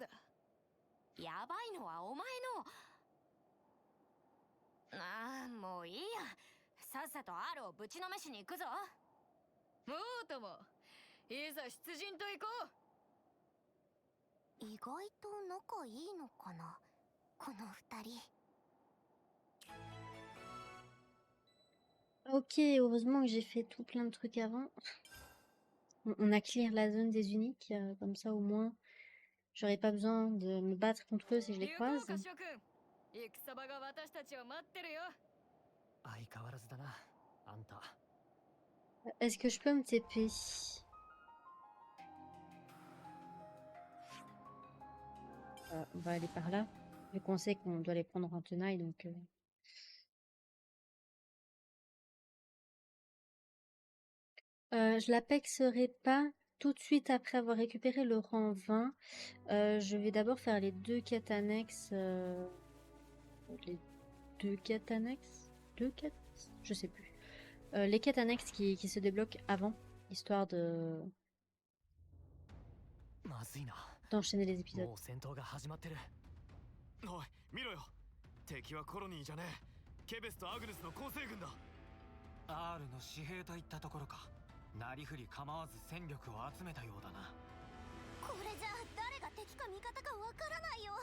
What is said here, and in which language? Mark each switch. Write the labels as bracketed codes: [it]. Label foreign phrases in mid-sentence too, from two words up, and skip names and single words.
[ja] やばいのはお前の。ああ、もういいや。さっさと R をぶちのめしに行くぞ。もうとも、いざ出陣と行こ意外と仲いいのかな、この二人。 [fr] Ok, heureusement que j'ai fait tout plein de trucs avant. On a clear la zone des uniques, comme ça au moins j'aurais pas besoin de me battre contre eux si je [ja] う。 [fr] les [ja] 行こう [fr] croise. [ja] か諸君。戦場が私たちを待ってるよ。相変わらずだな、あんた。 [fr] Est-ce que je peux me TP? On va aller par là, vu qu'on sait qu'on doit les prendre en tenaille, donc... je l'apexerai pas tout de suite après avoir récupéré le rang 20. Je vais d'abord faire les deux quêtes annexes. Les deux quêtes annexes? Deux quêtes? Je sais plus. Les quêtes annexes qui se débloquent avant, histoire de... [ja] まずいな。 [fr] d'enchaîner les épisodes. [ja] もう戦闘が始まってる。おい、見ろよ。敵はコロニーじゃねえ。ケベスとアグネスの構成軍だ。 R の私兵といったところか。なりふり構わず戦力を集めたようだな。これじゃ誰が敵か味方かわからないよ。